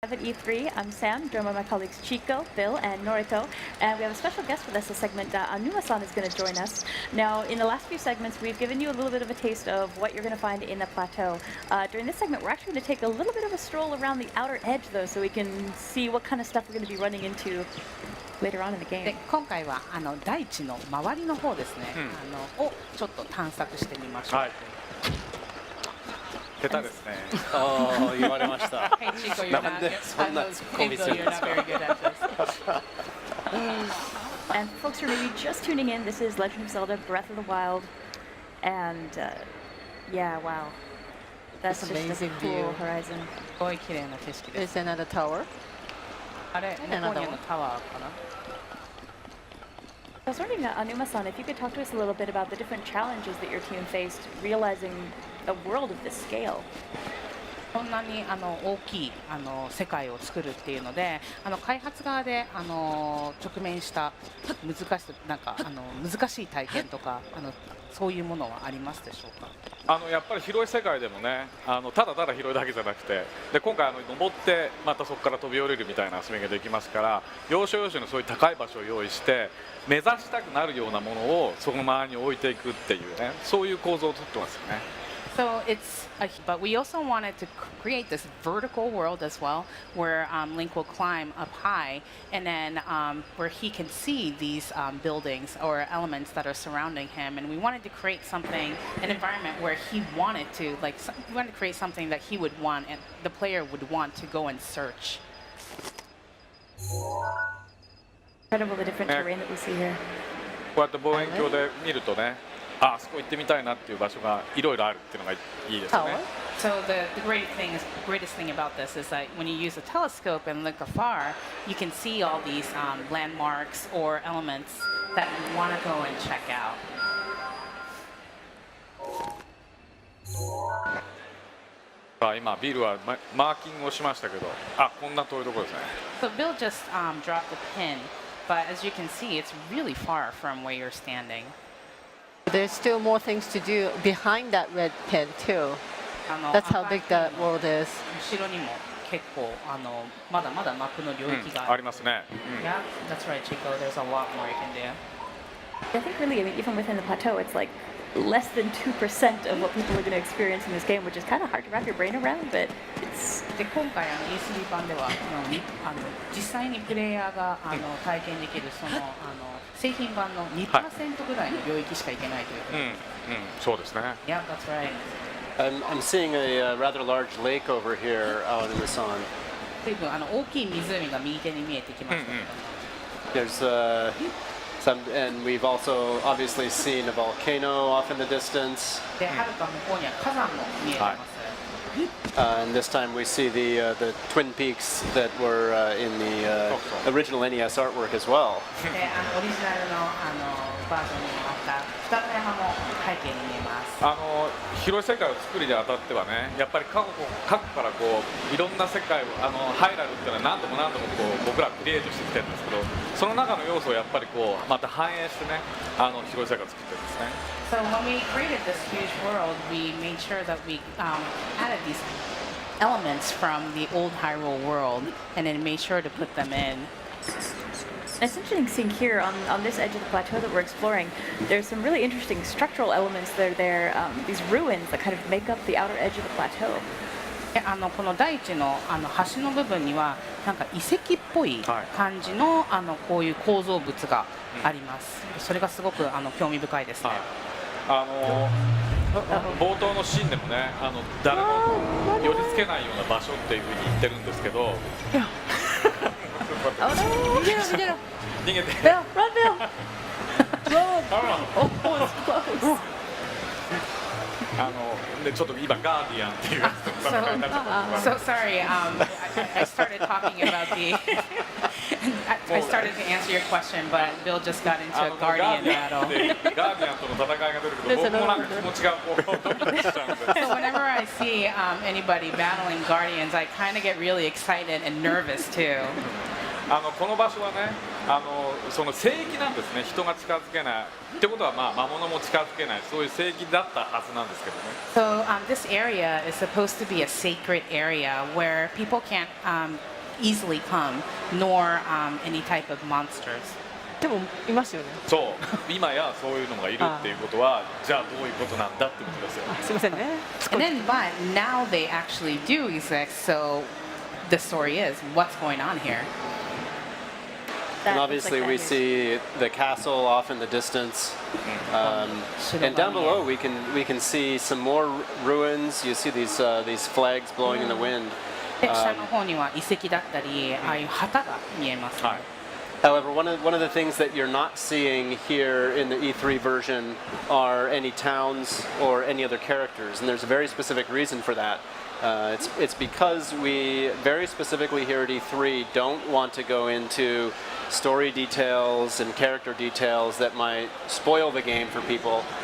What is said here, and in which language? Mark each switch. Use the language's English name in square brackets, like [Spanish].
[English] At E3, I'm Sam, joined by my colleagues Chico, Bill, and Norito, and we have a special guest with us this segment. Anuma-san is going to join us. Now, in the last few segments, we've given you a little bit of a taste of what you're going to find in the plateau. During this segment, we're actually going to take a little bit of a stroll around the outer edge, though, so we can see what kind of stuff we're going to be running into later on in the game. [Japanese] で今回は大地の周りの方ですね、をちょっと探索してみましょう。はい。下手ですね。ああ、言われました。 [English] Hey Chico, you're not. [Japanese] なんでそんなツッコミするんですか。 [English] You're not very good at this. And for folks who are maybe just tuning in, this is Legend of Zelda: Breath of the Wild, and yeah, wow, that's It's amazing a cool view. horizon. [Japanese] すごい綺麗な景色です。 [English] There's another tower. [Japanese] あれ、向こうにあのタワーかな。 [English] I was wondering, Anuma-san, if you could talk to us a little bit about the different challenges that your team faced realizing a world of this scale. [Japanese] こんなに大きい世界を作るっていうので、開発側で直面した難しい体験とかそういうものはありますでしょうか。やっぱり広い世界でもね、ただただ広いだけじゃなくて、で今回登ってまたそこから飛び降りるみたいな遊びができますから、要所要所のそういう高い場所を用意して目指したくなるようなものをその周りに置いていくっていうね、そういう構造をとってますよね。 [English] So but we also wanted to create this vertical world as well, where Link will climb up high, and then where he can see these buildings or elements that are surrounding him. And we wanted to create an environment where he wanted to, we wanted to create something that he would want, and the player would want to go and search. Incredible the different terrain that we see here. [Japanese] こうやって望遠鏡で見るとね、あそこ行ってみたいなっていう場所がいろいろあるっていうのがいいですよね。 [English] So the greatest thing about this is that when you use a telescope and look afar, you can see all these landmarks or elements that you want to go and check out. [Japanese] 今ビルはマーキングをしましたけど、あ、こんな遠いところですね。 [English] So Bill just dropped a pin, but as you can see, it's really far from where you're standing. There's still more things to do behind that red pin too. That's how big that world is. [Japanese] 後ろにも結構まだまだマップの領域がありますね。 [English] Yeah, that's right, Chico. There's a lot more you can do. I think really, I mean, even within the plateau, it's like less than 2% of what people are going to experience in this game, which is kind of hard to wrap your brain around, but it's... [Japanese] で今回E3 版では実際にプレイヤーが体験できる製品版の 2% ぐらいの領域しか行けないという。そうですね。 [English] Yeah, that's right. I'm seeing a rather large lake over here out in the sun. [Japanese] 随分大きい湖が右手に見えてきましたけども。 [English] There's some, and we've also obviously seen a volcano off in the distance. [Japanese] で、はるか向こうには火山も見えてます。 [English] And this time we see the twin peaks that were in the original NES artwork as well. [Japanese] で、オリジナルのバージョンにもあった二子山も背景に見えます。広い世界を作るにあたってはね、やっぱり過去からこういろんな世界をハイラルっていうのは何度も何度もこう僕らクリエイトしてきてるんですけど、その中の要素をやっぱりこうまた反映してね、広い世界を作ってるんですね。 [English] So when we created this huge world, we made sure that we added these elements from the old Hyrule world, and then made sure to put them in. It's interesting seeing here on this edge of the plateau that we're exploring, there's some really interesting structural elements that are there, these ruins that kind of make up the outer edge of the plateau. [Japanese] この大地の橋の部分にはなんか遺跡っぽい感じのこういう構造物があります。それがすごく興味深いですね。冒頭のシーンでもね、誰も寄り付けないような場所っていうふうに言ってるんですけど。逃げて。 [English] Bill, run, Bill! Oh, it's close. [Japanese] でちょっと今ガーディアンっていうやつと戦いになっちゃった。 [English] So sorry, I started talking about I started to answer your question, but Bill just got into a Guardian battle. [Japanese] ガーディアンとの戦いが出るけど、僕もなんか気持ちがこうドキドキしちゃうんで。 [English] So whenever I see anybody battling Guardians, I kind of get really excited and nervous too. [Japanese] この場所はね、その聖域なんですね。人が近づけないってことは、まあ魔物も近づけない、そういう聖域だったはずなんですけどね。 [English] So this area is supposed to be a sacred area where people can't easily come, nor any type of monsters. [Japanese] でもいますよね。そう今やそういうのがいるっていうことは、じゃあどういうことなんだってことですよ。すいませんね。 [English] And then, but now they actually do exist. So the story is what's going on here. That And looks obviously, like we that is- see the castle off in the distance, and down below we can see some more ruins. You see these flags blowing in the wind. [Japanese] で下の方には遺跡だったり、ああいう旗が見えます。はい。 [English] However, one of the things that you're not seeing here in the E3 version are any towns or any other characters, and there's a very specific reason for that. It's because we very specifically here at E3 don't want to go into story details and character details that might spoil the game for people.